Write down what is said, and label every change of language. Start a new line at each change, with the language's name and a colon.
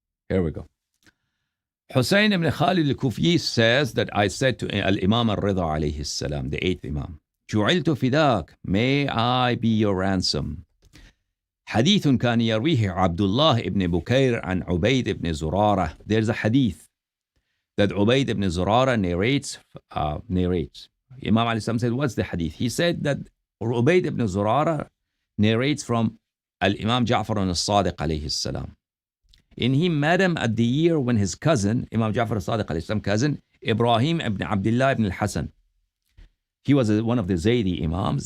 English: Here we go. Hussein ibn Khalid al-Kufi says that I said to Al-Imam al-Rida alayhi salam, the 8th Imam,
Arabic: جُعِلْتُ فِدَاكَ,
English: may I be your ransom.
Arabic: حديث كان يرويه عبد الله ibn Bukayr عن عبيد ibn Zurara.
English: There's a hadith that Ubayd ibn Zurara narrates. Imam alayhi salam said, what's the hadith? He said that Ubayd ibn Zurara narrates from Al-Imam Ja'far al-Sadiq alayhi salam. And he met him at the year when his cousin, Imam Ja'far al-Sadiq alayhi salam, cousin, Ibrahim ibn Abdullah ibn al-Hassan, he was one of the Zaydi Imams.